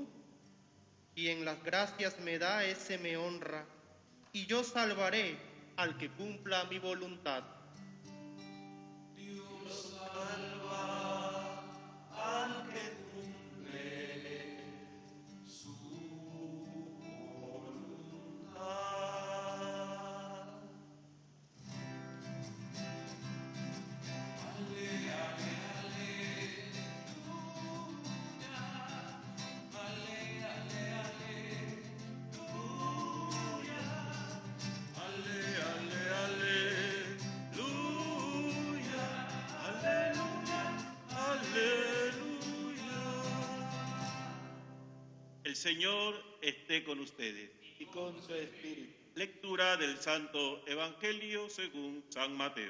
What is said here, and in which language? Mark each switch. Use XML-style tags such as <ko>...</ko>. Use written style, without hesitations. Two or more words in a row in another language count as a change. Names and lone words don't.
<es>Quien las gracias me da, ese me honra, y yo salvaré al que cumpla mi voluntad. Dios salva al que cumple su voluntad. Ale, ale, aleluya. Ale, ale, aleluya. Ale, ale, aleluya. Aleluya, aleluya. El Señor esté con ustedes. Y con su espíritu. Lectura del Santo Evangelio según San Mateo.</es>